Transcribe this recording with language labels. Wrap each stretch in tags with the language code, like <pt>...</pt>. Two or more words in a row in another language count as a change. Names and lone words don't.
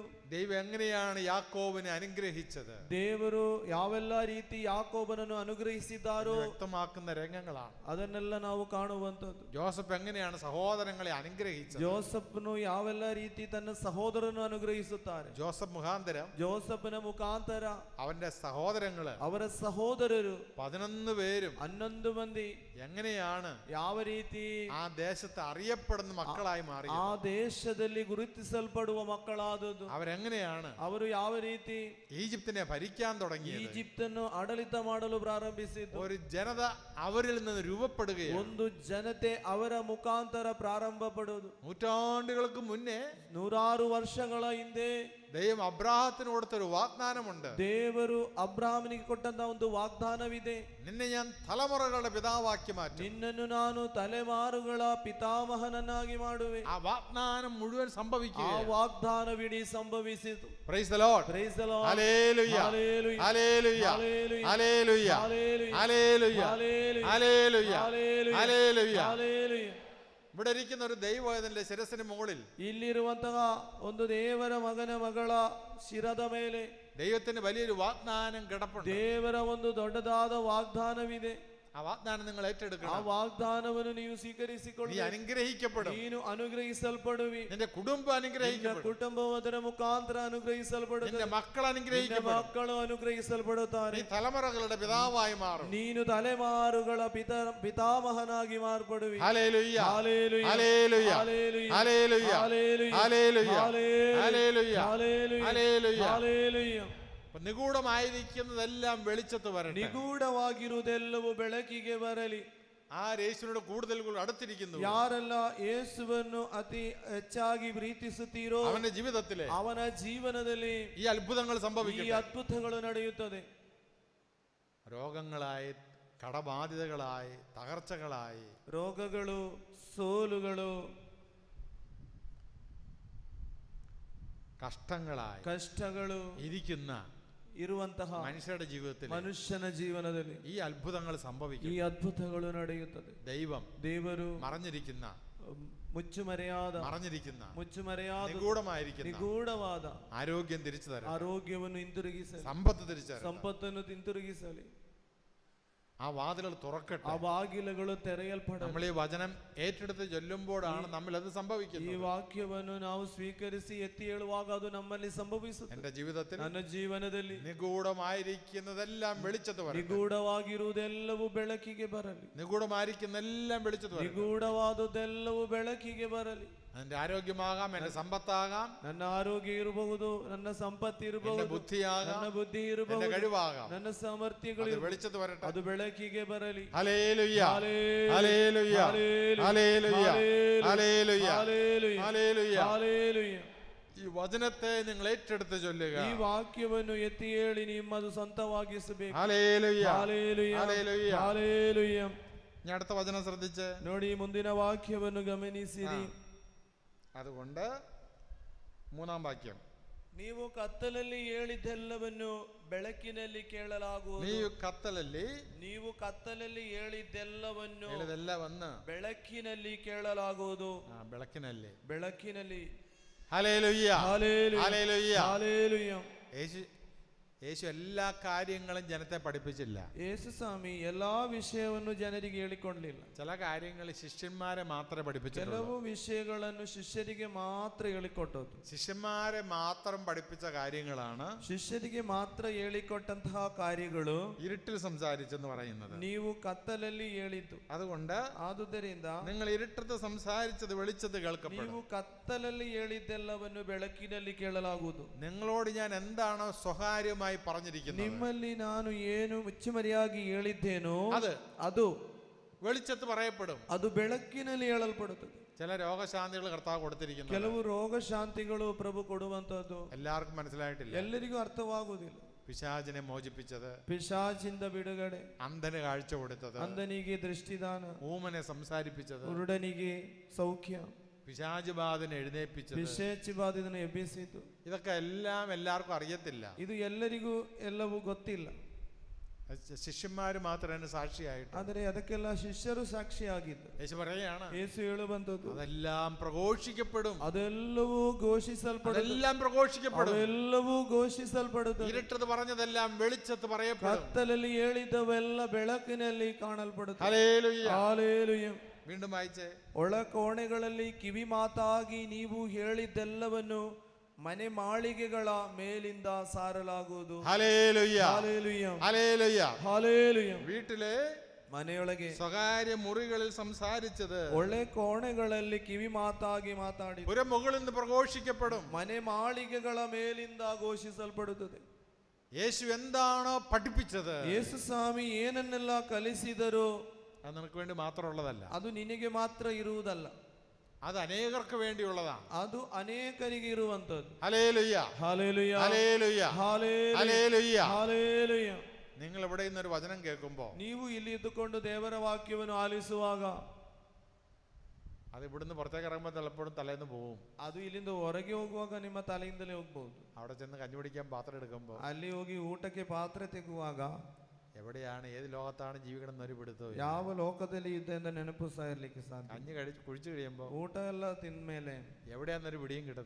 <ml>ദൈവം എങ്ങനെയാണ് യാക്കോബിനെ അനുഗ്രഹിച്ചത്,</ml> <kn>ದೇವರು ಯಾವೆಲ್ಲ ರೀತಿ ಯಾಕೋಬನನ್ನು ಅನುಗ್ರಹಿಸಿದ್ದಾರೋ</kn> <ml>വ്യക്തമാക്കുന്ന രംഗങ്ങളാണ്.</ml> <kn>ಅದನ್ನೆಲ್ಲ ನಾವು ಕಾಣುವಂತದ್ದು.</kn> <ml>ജോസഫ് എങ്ങനെയാണ് സഹോദരങ്ങളെ അനുഗ്രഹിച്ചത്,</ml> <kn>ಜೋಸಫನು ಯಾವೆಲ್ಲ ರೀತಿ ತನ್ನ ಸಹೋದರನ್ನು ಅನುಗ್ರಹಿಸುತ್ತಾರೆ.</kn> <ml>ജോസഫ് മുഖാന്തരം</ml> <kn>ಜೋಸಫನ ಮುಖಾಂತರ</kn> <ml>അവന്റെ സഹോദരങ്ങള്</ml> <kn>ಅವರ ಸಹೋದರರು</kn> <ml>11 പേരും</ml> <kn>11 ಮಂದಿ</kn> <ml>എങ്ങനെയാണ്</ml> <kn>ಯಾವ ರೀತಿ</kn> <ml>ആ ദേശത്ത് അറിയപ്പെടുന്ന മക്കളായി മാറി,</ml> <kn>ಆ ದೇಶದಲ್ಲಿ ಗುರುತಿಸಲ್ಪಡುವ ಮಕ್ಕಳಾದದ್ದು.</kn> <ml>അവരെങ്ങനെയാണ്</ml> <kn>ಅವರು ಯಾವ ರೀತಿ</kn> <ml>ഈജിപ്തിനെ ഭരിക്കാൻ തുടങ്ങിയത്,</ml> <kn>ಈಜಿಪ್ತನ್ನು ಆಡಳಿತ ಮಾಡಲು ಪ್ರಾರಂಭಿಸಿದ್ದು.</kn> <ml>ഒരു ജനത അവരിൽ നിന്ന് രൂപപ്പെടുകയാണ്.</ml> <kn>ಒಂದು ಜನತೆ ಅವರ ಮುಖಾಂತರ ಪ್ರಾರಂಭ ಪಡುವುದು.</kn> <ml>നൂറ്റാണ്ടുകൾക്ക് മുന്നേ</ml> <kn>100 ವರ್ಷಗಳ ಹಿಂದೆ</kn> <ml>ദൈവം അബ്രാഹത്തിന് കൊടുത്തൊരു വാഗ്ദാനമുണ്ട്.</ml> <kn>ದೇವರು ಅಬ್ರಾಹ್ಮನಿಗೆ ಕೊಟ್ಟಂತ ಒಂದು ವಾಗ್ದಾನವಿದೆ.</kn> <ml>നിന്നെ ഞാൻ തലമുറകളുടെ പിതാവാക്കി മാറ്റും.</ml> <kn>ನಿನ್ನನ್ನು ನಾನು ತಲೆಮಾರುಗಳ ಪಿತಾಮಹನನ್ನಾಗಿ ಮಾಡುವೆ.</kn> <ml>ആ വാഗ്ദാനം മുഴുവൻ സംഭവിക്കുക.</ml> <kn>ಆ ವಾಗ್ದಾನವಿಡೀ ಸಂಭವಿಸಿತು.</kn> <en>Praise the Lord. Praise the Lord.</en> <ml>ഹല്ലേലൂയ.</ml> <en>Hallelujah.</en> <ml>ഹല്ലേലൂയ.</ml> <en>Hallelujah.</en> <ml>ഹല്ലേലൂയ.</ml> <en>Hallelujah.</en> <ml>ഹല്ലേലൂയ.</ml> <en>Hallelujah.</en> <ml>ഹല്ലേലൂയ.</ml> <en>Hallelujah.</en> <ml>ഹല്ലേലൂയ.</ml> <en>Hallelujah.</en> <ml>ഇവിടെ ഇരിക്കുന്ന ഒരു ദൈവവേദന്റെ ശിരസിന് മുകളിൽ</ml> <kn>ಇಲ್ಲಿರುವಂತಹ ಒಂದು ದೇವರ ಮಗನ ಮಗಳ ಶಿರದ ಮೇಲೆ</kn> <ml>ദൈവത്തിന് വലിയൊരു വാഗ്ദാനം കിടപ്പുണ്ട്.</ml> <kn>ದೇವರ ಒಂದು ದೊಡ್ಡದಾದ ವಾಗ್ದಾನವಿದೆ.</kn> <ml>ആ വാഗ്ദാനം നിങ്ങൾ</ml> <kn>ಆ</kn> <ml>ഏറ്റെടുക്കണം.</ml> <kn>ವಾಗ್ದಾನವನ್ನು ನೀವು</kn> <ml>നീ</ml> <kn>ಸ್ವೀಕರಿಸಿಕೊಳ್ಳಿ.</kn> <ml>അനുഗ്രഹിക്കപ്പെടും.</ml> <kn>ನೀನು ಅನುಗ್ರಹಿಸಲ್ಪಡುವಿ.</kn> <ml>നിന്റെ കുടുംബം</ml> <kn>ನಿನ್ನ</kn> <ml>അനുഗ്രഹിക്കപ്പെടും.</ml> <kn>ಕುಟುಂಬವು ಅದರ ಮುಖಾಂತರ ಅನುಗ್ರಹಿಸಲ್ಪಡುತ್ತದೆ.</kn> <ml>നിന്റെ മക്കൾ</ml> <kn>ನಿನ್ನ</kn> <ml>അനുഗ്രഹിക്കപ്പെടും.</ml> <kn>ಮಕ್ಕಳು ಅನುಗ್ರಹಿಸಲ್ಪಡುತ್ತಾರೆ.</kn> <ml>നീ തലമുറകളുടെ പിതാവായി മാറും.</ml> <kn>ನೀನು ತಲೆಮಾರುಗಳ ಪಿತಾಮಹನಾಗಿ ಮಾರ್ಪಡುವಿ.</kn> <ml>ഹല്ലേലൂയ. ഹല്ലേലൂയ. ഹല്ലേലൂയ. ഹല്ലേലൂയ. ഹല്ലേലൂയ. ഹല്ലേലൂയ. ഹല്ലേലൂയ. ഹല്ലേലൂയ. ഹല്ലേലൂയ. ഹല്ലേലൂയ. ഹല്ലേലൂയ. അപ്പൊ നിഗൂഢമായിരിക്കുന്നതെല്ലാം വെളിച്ചത്ത് വരട്ടെ.</ml> <kn>ನಿಗೂಢವಾಗಿರುವುದೆಲ್ಲವೂ ಬೆಳಕಿಗೆ ಬರಲಿ.</kn> <ml>ആ യേശുവിനോട് കൂടുതൽ അടുത്തിരിക്കുന്നു,</ml> <kn>ಯಾರೆಲ್ಲ ಯೇಸುವನ್ನು ಅತಿ ಹೆಚ್ಚಾಗಿ ಪ್ರೀತಿಸುತ್ತೀರೋ</kn> <ml>അവന്റെ ജീവിതത്തിലെ</ml> <kn>ಅವನ ಜೀವನದಲ್ಲಿ</kn> <ml>ഈ അത്ഭുതങ്ങൾ</ml> <kn>ಈ</kn> <ml>സംഭവിക്കട്ടെ.</ml> <kn>ಅದ್ಭುತಗಳು ನಡೆಯುತ್ತದೆ.</kn> <ml>രോഗങ്ങളായി, കടബാധിതകളായി, തകർച്ചകളായി,</ml> <kn>ರೋಗಗಳು, ಸೋಲುಗಳು,</kn> <ml>കഷ്ടങ്ങളായി</ml> <kn>ಕಷ್ಟಗಳು</kn> <ml>ഇരിക്കുന്ന</ml> <kn>ಇರುವಂತಹ</kn> <ml>മനുഷ്യരുടെ ജീവിതത്തിൽ</ml> <kn>ಮನುಷ್ಯನ ಜೀವನದಲ್ಲಿ</kn> <ml>ഈ അത്ഭുതങ്ങൾ</ml> <kn>ಈ</kn> <ml>സംഭവിക്കും.</ml> <kn>ಅದ್ಭುತಗಳು ನಡೆಯುತ್ತದೆ. ದೇವರು</kn> <ml>മറഞ്ഞിരിക്കുന്ന</ml> <kn>ಮುಚ್ಚುಮರೆಯಾದ</kn> <ml>നിഗൂഢമായിരിക്കുന്ന</ml> <kn>ನಿಗೂಢವಾದ</kn> <ml>ആരോഗ്യം തിരിച്ചു തരാം,</ml> <kn>ಆರೋಗ್ಯವನ್ನು ಹಿಂತಿರುಗಿಸಲಿ,</kn> <ml>സമ്പത്ത് തിരിച്ചു തരാം.</ml> <kn>ಸಂಪತ್ತನ್ನು ಹಿಂತಿರುಗಿಸಲಿ.</kn> <ml>ആ വാതിലുകൾ തുറക്കട്ടെ.</ml> <kn>ಆ ಬಾಗಿಲುಗಳು ತೆರೆಯಲ್ಪಡಲಿ.</kn> <ml>നമ്മൾ ഈ വചനം ഏറ്റെടുത്ത് ചൊല്ലുമ്പോഴാണ് നമ്മൾ അത്</ml> <kn>ಈ</kn> <ml>സംഭവിക്കുന്നത്.</ml> <kn>ವಾಕ್ಯವನ್ನು ನಾವು ಸ್ವೀಕರಿಸಿ ಎತ್ತಿ ಹೇಳುವಾಗ ಅದು ನಮ್ಮಲ್ಲಿ ಸಂಭವಿಸುತ್ತದೆ.</kn> <ml>എന്റെ ജീവിതത്തിൽ</ml> <kn>ನನ್ನ ಜೀವನದಲ್ಲಿ</kn> <ml>നിഗൂഢമായിരിക്കുന്നതെല്ലാം വെളിച്ചത്ത് വരട്ടെ.</ml> <kn>ನಿಗೂಢವಾಗಿರುವುದೆಲ್ಲವೂ ಬೆಳಕಿಗೆ ಬರಲಿ.</kn> <ml>നിഗൂഢമായിരിക്കുന്നെല്ലാം വെളിച്ചത്ത് വരട്ടെ.</ml> <kn>ನಿಗೂಢವಾದುದೆಲ್ಲವೂ ಬೆಳಕಿಗೆ ಬರಲಿ.</kn> <ml>എന്റെ ആരോഗ്യമാകാം, എന്റെ സമ്പത്താകാം,</ml> <kn>ನನ್ನ ಆರೋಗ್ಯ ಇರಬಹುದು, ನನ್ನ ಸಂಪತ್ತು</kn> <ml>എന്റെ</ml> <kn>ಇರಬಹುದು,</kn> <ml>ബുദ്ധിയാകാം,</ml> <kn>ನನ್ನ ಬುದ್ಧಿ</kn> <ml>എന്റെ</ml> <kn>ಇರಬಹುದು,</kn> <ml>കഴിവാകാം,</ml> <kn>ನನ್ನ ಸಾಮರ್ಥ್ಯಗಳು</kn> <ml>അത് വെളിച്ചത്ത് വരട്ടെ.</ml> <kn>ಅದು ಬೆಳಕಿಗೆ ಬರಲಿ.</kn> <ml>ഹല്ലേലൂയ. ഹല്ലേലൂയ. ഹല്ലേലൂയ. ഹല്ലേലൂയ. ഹല്ലേലൂയ. ഹല്ലേലൂയ. ഹല്ലേലൂയ. ഹല്ലേലൂയ. ഈ വചനത്തെ നിങ്ങൾ ഏറ്റെടുത്ത് ചൊല്ലുക.</ml> <kn>ಈ ವಾಕ್ಯವನ್ನು ಎತ್ತಿ ಹೇಳಿ ನಿಮ್ಮದು ಸ್ವಂತವಾಗಿಸಬೇಕು.</kn> <ml>ഹല്ലേലൂയ. ഹല്ലേലൂയ. ഹല്ലേലൂയ. ഹല്ലേലൂയ. ഞാൻ അടുത്ത വചനം ശ്രദ്ധിച്ച്</ml> <kn>ನೋಡಿ, ಮುಂದಿನ ವಾಕ್ಯವನ್ನು ಗಮನಿಸಿರಿ.</kn> <ml>അതുകൊണ്ട് 3-ാം വാക്യം,</ml> <kn>ನೀವು ಕತ್ತಲಲ್ಲಿ ಹೇಳಿದ್ದೆಲ್ಲವನ್ನು ಬೆಳಕಿನಲ್ಲಿ ಕೇಳಲಾಗುವುದು. ನೀವು ಕತ್ತಲಲ್ಲಿ ಹೇಳಿದ್ದೆಲ್ಲವನ್ನು ಹೇಳಿದೆಲ್ಲವನ್ನು ಬೆಳಕಿನಲ್ಲಿ ಕೇಳಲಾಗುವುದು. ಬೆಳಕಿನಲ್ಲಿ.</kn> <ml>ഹല്ലേലൂയ. ഹല്ലേലൂയ. ഹല്ലേലൂയ. ഹല്ലേലൂയ. യേശു എല്ലാ കാര്യങ്ങളും ജനത്തെ പഠിപ്പിച്ചില്ല.</ml> <kn>ಯೇಸು ಸ್ವಾಮಿ ಎಲ್ಲಾ വിഷಯವನ್ನು ಜನರಿಗೆ ಹೇಳಿಕೊಡಲಿಲ್ಲ.</kn> <ml>ചില കാര്യങ്ങൾ ശിഷ്യന്മാരെ മാത്രമേ പഠിപ്പിച്ചുള്ളൂ.</ml> <kn>ಕೆಲವು ವಿಷಯಗಳನ್ನು ಶಿಷ್ಯರಿಗೆ ಮಾತ್ರ ಹೇಳಿಕೊಟ್ಟದ್ದು.</kn> <ml>ശിഷ്യന്മാരെ മാത്രം പഠിപ്പിച്ച കാര്യങ്ങളാണ്,</ml> <kn>ಶಿಷ್ಯರಿಗೆ ಮಾತ್ರ ಹೇಳಿಕೊಟ್ಟಂತಹ ಕಾರ್ಯಗಳು</kn> <ml>ഇരുട്ടിൽ സംസാരിച്ചെന്ന് പറയുന്നത്.</ml> <kn>ನೀವು ಕತ್ತಲಲ್ಲಿ ಹೇಳಿದ್ದು.</kn> <ml>അതുകൊണ്ട്</ml> <kn>ಆದುದರಿಂದ</kn> <ml>നിങ്ങൾ ഇരുട്ടത്ത് സംസാരിച്ചത് വെളിച്ചത്ത് കേൾക്കപ്പെടും.</ml> <kn>ನೀವು ಕತ್ತಲಲ್ಲಿ ಹೇಳಿದ್ದೆಲ್ಲವನ್ನು ಬೆಳಕಿನಲ್ಲಿ ಕೇಳಲಾಗುವುದು.</kn> <ml>നിങ്ങളോട് ഞാൻ എന്താണോ സ്വകാര്യമായി പറഞ്ഞിരിക്കുന്നത്,</ml> <kn>ನಿಮ್ಮಲ್ಲಿ ನಾನು ಏನು ಮುಚ್ಚುಮರೆಯಾಗಿ ಹೇಳಿದ್ದೇನೋ ಅದು</kn> <ml>വെളിച്ചത്ത് പറയപ്പെടും.</ml> <kn>ಅದು ಬೆಳಕಿನಲ್ಲಿ ಹೇಳಲ್ಪಡುತ್ತದೆ.</kn> <ml>ചില രോഗശാന്തികൾ കർത്താവ് കൊടുത്തിരിക്കുന്നു.</ml> <kn>ಕೆಲವು ರೋಗ ಶಾಂತಿಗಳು ಪ್ರಭು ಕೊಡುವಂತದ್ದು</kn> <ml>എല്ലാവർക്കും മനസ്സിലായിട്ടില്ല.</ml> <kn>ಎಲ್ಲರಿಗೂ ಅರ್ಥವಾಗುವುದಿಲ್ಲ.</kn> <ml>പിശാചിനെ മോചിപ്പിച്ചത്,</ml> <kn>ಪಿಶಾಚಿಂದ ಬಿಡುಗಡೆ,</kn> <ml>അന്ധന് കാഴ്ച കൊടുത്തത്,</ml> <kn>ಅಂಧನಿಗೆ ದೃಷ್ಟಿದಾನ,</kn> <ml>ഊമനെ സംസാരിപ്പിച്ചത്,</ml> <kn>ಕುರುಡನಿಗೆ ಸೌಖ್ಯ,</kn> <ml>പിശാച് ബാധനെ എഴുന്നേൽപ്പിച്ചത്,</ml> <kn>ಪಿಶಾಚಿ ಬಾಧಿತನ ಎಬ್ಬಿಸಿತು.</kn> <ml>ഇതൊക്കെ എല്ലാം എല്ലാവർക്കും അറിയത്തില്ല.</ml> <kn>ಇದು ಎಲ್ಲರಿಗೂ ಎಲ್ಲವೂ ಗೊತ್ತಿಲ್ಲ.</kn> <ml>ശിഷ്യന്മാര് മാത്രം അതിന് സാക്ഷിയായിട്ട്.</ml> <kn>ಆದರೆ ಅದಕ್ಕೆಲ್ಲ ಶಿಷ್ಯರು ಸಾಕ್ಷಿಯಾಗಿದ್ದು.</kn> <ml>യേശു പറയുകയാണ്,</ml> <kn>ಯೇಸು ಹೇಳುವಂತದ್ದು</kn> <ml>അതെല്ലാം പ്രഘോഷിക്കപ്പെടും,</ml> <kn>ಅದೆಲ್ಲವೂ ಘೋಷಿಸಲ್ಪಡುತ್ತದೆ,</kn> <ml>അതെല്ലാം പ്രഘോഷിക്കപ്പെടും.</ml> <kn>ಅದೆಲ್ಲವೂ ಘೋಷಿಸಲ್ಪಡುತ್ತದೆ.</kn> <ml>ഇരുട്ടത്ത് പറഞ്ഞതെല്ലാം വെളിച്ചത്ത് പറയപ്പെടും.</ml> <kn>ಕತ್ತಲಲ್ಲಿ ಹೇಳಿದವೆಲ್ಲ ಬೆಳಕಿನಲ್ಲಿ ಕಾಣಲ್ಪಡುತ್ತದೆ.</kn> <ml>ഹല്ലേലൂയ.</ml> <kn>ಹಾಲೆಲೂಯ.</kn> <ml>വീണ്ടും വായിച്ചേ.</ml> <kn>ಒಳ ಕೋಣೆಗಳಲ್ಲಿ ಕಿವಿ ಮಾತಾಗಿ ನೀವು ಹೇಳಿದ್ದೆಲ್ಲವನ್ನು ಮನೆ ಮಾಳಿಗೆಗಳ ಮೇಲಿಂದ ಸಾರಲಾಗುವುದು.</kn> <ml>ഹല്ലേലൂയ.</ml> <kn>ಹಾಲೆಲೂಯ.</kn> <ml>ഹല്ലേലൂയ.</ml> <kn>ಹಾಲೆಲೂಯ.</kn> <ml>വീട്ടിലെ</ml> <kn>ಮನೆಯೊಳಗೆ</kn> <ml>സ്വകാര്യ മുറികളിൽ സംസാരിച്ചത്</ml> <kn>ಒಳ್ಳೆ ಕೋಣೆಗಳಲ್ಲಿ ಕಿವಿ ಮಾತಾಗಿ ಮಾತಾಡಿ</kn> <ml>പുരമുകളിൽ നിന്ന് പ്രഘോഷിക്കപ്പെടും.</ml> <kn>ಮನೆ ಮಾಳಿಗೆಗಳ ಮೇಲಿಂದ ಘೋಷಿಸಲ್ಪಡುತ್ತದೆ.</kn> <ml>യേശു എന്താണോ പഠിപ്പിച്ചത്,</ml> <kn>ಯೇಸು ಸ್ವಾಮಿ ಏನನ್ನೆಲ್ಲ ಕಲಿಸಿದರೋ</kn> <ml>അത് നിനക്ക് വേണ്ടി മാത്രമുള്ളതല്ല,</ml> <kn>ಅದು ನಿನಗೆ ಮಾತ್ರ ಇರುವುದಲ್ಲ,</kn> <ml>അത് അനേകർക്ക് വേണ്ടിയുള്ളതാണ്.</ml> <kn>ಅದು ಅನೇಕರಿಗೆ ಇರುವಂತದ್ದು.</kn> <ml>ഹല്ലേലൂയ.</ml> <kn>ಹಾಲೆಲೂಯ.</kn> <ml>ഹല്ലേലൂയ. ഹല്ലേലൂയ.</ml> <kn>ಹಾಲೆಲೂಯ.</kn> <ml>നിങ്ങൾ ഇവിടെ ഇന്നൊരു വചനം കേൾക്കുമ്പോ</ml> <kn>ನೀವು ಇಲ್ಲಿ ಇದ್ದುಕೊಂಡು ದೇವರ ವಾಕ್ಯವನ್ನು ಆಲಿಸುವಾಗ</kn> <ml>അത് ഇവിടുന്ന് പുറത്തേക്ക് ഇറങ്ങുമ്പോൾ ചിലപ്പോഴും തലേന്ന് പോവും.</ml> <kn>ಅದು ಇಲ್ಲಿಂದ ಹೊರಗೆ ಹೋಗುವಾಗ ನಿಮ್ಮ ತಲೆಯಿಂದಲೇ ಹೋಗ್ಬಹುದು.</kn> <ml>അവിടെ ചെന്ന് കഞ്ഞി പിടിക്കാൻ പാത്രം എടുക്കുമ്പോൾ,</ml> <kn>ಅಲ್ಲಿ ಹೋಗಿ ಊಟಕ್ಕೆ ಪಾತ್ರೆ ತೆಗುವಾಗ</kn> <ml>എവിടെയാണ് ഏത് ലോകത്താണ് ജീവിക്കണം എന്നൊരു പിടുത്തവും ഇല്ല.</ml> <kn>ಯಾವ ಲೋಕದಲ್ಲಿ ಇದೆ ಅಂತ ನೆನಪು ಸಹ ಇರ್ಲಿಕ್ಕೆ ಸಾಧ್ಯ.</kn> <ml>കഞ്ഞി കുഴിച്ചു കഴിയുമ്പോൾ</ml> <kn>ಊಟ ಎಲ್ಲ ತಿಂದ್ಮೇಲೆ</kn> <ml>എവിടെയാന്നൊരു പിടിയും കിട്ടത്തില്ല.</ml>